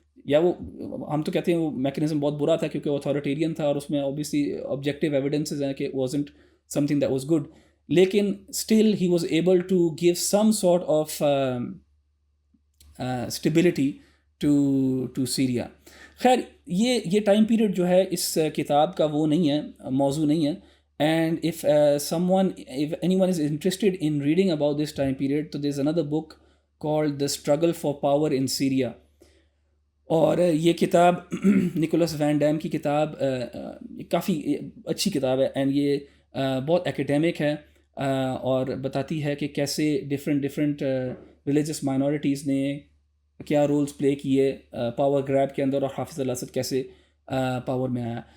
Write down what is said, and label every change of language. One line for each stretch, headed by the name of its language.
Urdu: یا وہ ہم تو کہتے ہیں وہ میکینزم بہت برا تھا کیونکہ وہ اتھارٹیرین تھا، اور اس میں اوبیسلی آبجیکٹیو ایویڈنسز ہیں کہ
English: Wasn't something that was good. لیکن still he was able to give some sort of stability to Syria.
Urdu: خیر یہ ٹائم پیریڈ جو ہے اس کتاب کا وہ نہیں ہے، موضوع نہیں ہے.
English: And if anyone is interested in reading about this time period, so there's another book called The Struggle for Power in Syria.
Urdu: اور یہ کتاب نکولس وین ڈیم کی کتاب کافی اچھی کتاب ہے، اینڈ یہ بہت ایکیڈیمک ہے، اور بتاتی ہے کہ کیسے ڈفرینٹ ریلیجس مائنورٹیز نے کیا رولز پلے کیے پاور گریب کے اندر، اور حافظ الاسد کیسے پاور میں آیا.